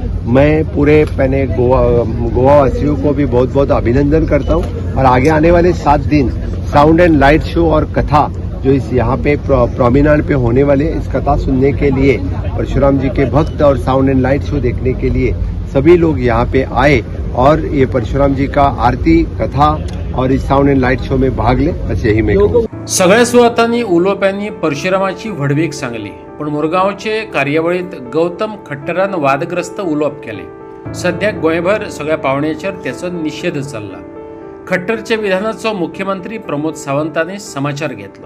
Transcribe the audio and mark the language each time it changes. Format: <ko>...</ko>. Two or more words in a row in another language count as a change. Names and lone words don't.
<hi>मैं पूरे मैंने गोवा वासियों को भी बहुत बहुत अभिनंदन करता हूँ और आगे आने वाले 7 दिन</hi> <en>sound and light show</en> <hi>और कथा जो इस यहाँ पे प्रोमिनार पे होने वाले इस कथा सुनने के लिए परशुराम जी के भक्त और</hi> <en>sound and light show</en> <hi>देखने के लिए सभी लोग यहाँ पे आए और ये परशुराम जी का आरती कथा और इस</hi> <en>sound and light show</en> <hi>में भाग ले असे ही मैं कहूँ.</hi> <kok>सगळ्या सुवातांनी उलोवप्यांनी परशुरामाची व्हडवीक सांगली. पण मुरगांवचे कार्यावळीत गौतम खट्टरान वादग्रस्त उलोवप केले. सध्या गोंयभर सगळ्या पावंड्याचेर तेचो निषेध चल्ला. खट्टरच्या विधानाचो मुख्यमंत्री प्रमोद सावंतांनी समाचार घेतलो.</kok>